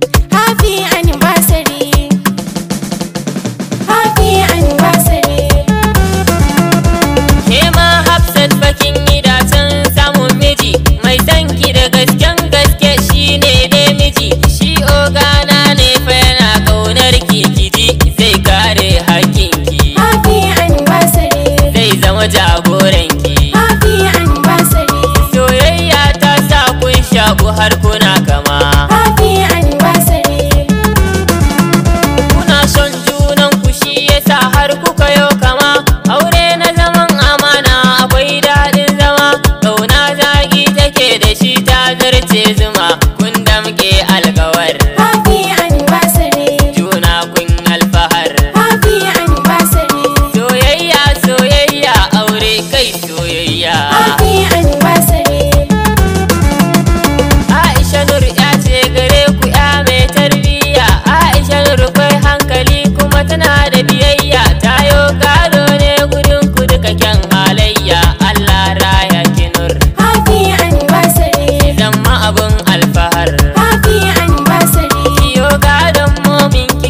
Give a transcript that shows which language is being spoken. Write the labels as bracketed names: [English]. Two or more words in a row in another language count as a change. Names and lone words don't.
[English] Happy anniversary. Happy anniversary. [Hausa] Ke ma Hafsat fa kin yi dacen samun miji, mai son ki da gasken gaske shi ne dai miji. Shi ogana ne fa yana ƙaunar ki, ki ji zai kare haƙƙin ki. [English] Happy anniversary. [Hausa] Zai zama jagoran ki. [English] Happy anniversary. [Hausa] Soyayya ta sa kun shaku har kuna kama. [English] Happy anniversary. [Hausa] Kuna son junan ku shi yasa har kuka yo kama. Aure na zaman amana akwai daɗin zama. Ƙauna zaƙi take da shi ta zarce zuma. Kun damƙe alƙawar. [English] Happy anniversary. [Hausa] Juna kun alfahar. [English] Happy anniversary. [Hausa] Soyayya, soyayya, aure kai soyayya. [English] Happy anniversary. [Hausa] Aisha Nur ya ce gare ku ya mai tarbiyya. Aisha Nur kwai hankali kuma tana da biyayya. Tayo gado ne gudun ku duka kyan halayya. Allah raya ki Nur. [English] Happy anniversary. [Hausa] Zama abun alfahar. [English] Happy anniversary. [Hausa] Kiyo gadon momin